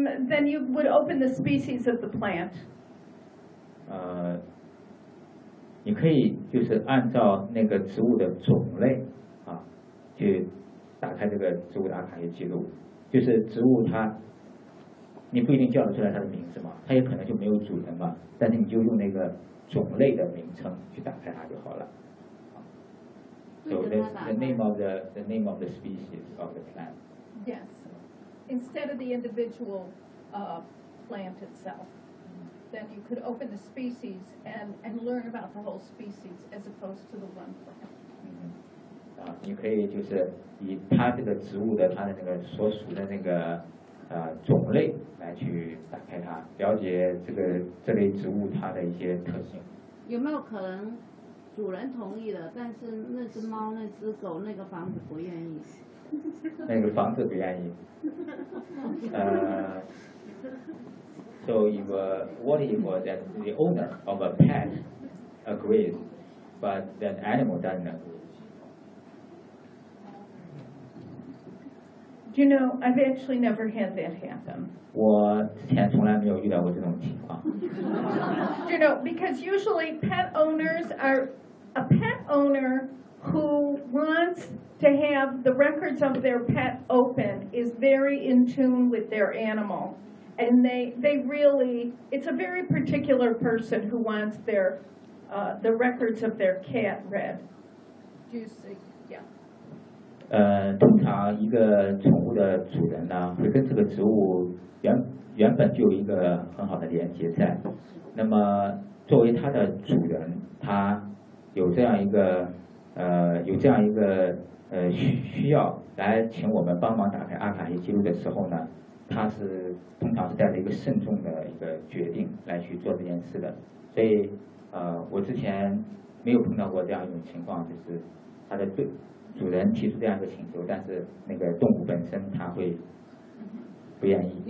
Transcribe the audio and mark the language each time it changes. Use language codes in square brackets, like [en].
[en] Then you would open the species of the plant. [zh] 你可以就是按照那个植物的种类啊，去打开这个植物的阿卡西记录，就是植物它，你不一定叫得出来它的名字嘛，它也可能就没有主人嘛，但是你就用那个种类的名称去打开它就好了。 [en] So the name of the species of the plant. Yes, instead of the individual plant itself. Then you could open the species and learn about the whole species as opposed to the one plant. [zh] 你可以就是以它这个植物的它的那个所属的那个种类来去打开它，了解这类植物它的一些特性。有没有可能主人同意了，但是那只猫、那只狗、那个房子不愿意？那个房子不愿意。 [en] So what if that the owner of a pet agrees, but the animal doesn't agree? you know, I've actually never had that happen. [zh] 我之前从来没有遇到过这种情况。 [en] You know, because usually pet owners are a pet owner who wants to have the records of their pet open is very in tune with their animal. And they really, it's a very particular person who wants their, the records of their cat read. Do you see? Yeah. [zh] 通常一个宠物的主人呢会跟这个植物原本就有一个很好的连接在。那么作为它的主人它有这样一个需要来请我们帮忙打开阿卡西记录的时候呢他是通常是带着一个慎重的一个决定来去做这件事的所以我之前没有碰到过这样一种情况就是他的主人提出这样一个请求但是那个动物本身他会不愿意